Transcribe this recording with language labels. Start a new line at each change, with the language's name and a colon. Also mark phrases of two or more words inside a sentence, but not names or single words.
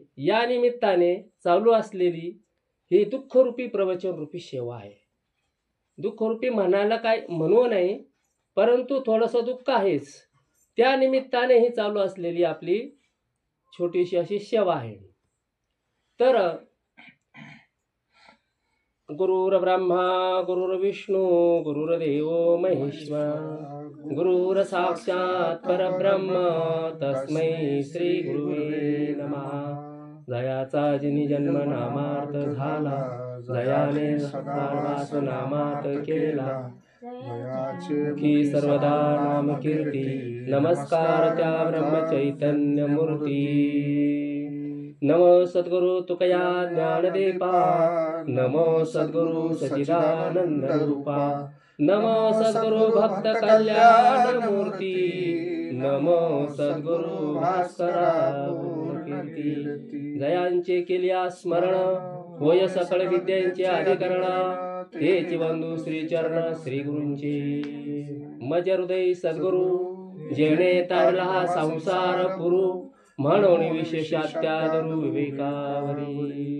Marathi: या निमित्ताने चालू असलेली ही दुःखरूपी प्रवचनरूपी सेवा आहे. दुःखरूपी म्हणायला काय म्हणू नाही, परंतु थोडंसं दुःख आहेच. त्या निमित्ताने ही चालू असलेली आपली छोटीशी अशी सेवा आहे.
Sanskrit: तर गुरुर्ब्रह्मा गुरुर्विष्णू गुरुर्देव महेश्वर गुरुर साक्षात परब्रह्म तस्मै श्री गुरुवे नमः.
Marathi: जयाचा जिनी जन्म नामार्थ झाला, जयाने सर्वास नामात केला, की सर्वदा नाम कीर्ती. नमस्कार त्या ब्रह्मचैतन्य मूर्ती. नमो सद्गुरु तुकया ज्ञानदेपा, नमो सद्गुरु सच्चिदानंद रूपा, नमो सद्गुरु भक्त कल्याण मूर्ती, नमो सद्गुरु भास्करा कीर्ती. जयांचे केल्या स्मरण होय सकळ विद्यांचे अधिकरण, तेच बंधू श्री चरण श्री गुरूंचे. मज हृदय सद्गुरु जेणे तारला हा संसार पुरू, म्हणून विशेषात्यादरू विवेकावरी.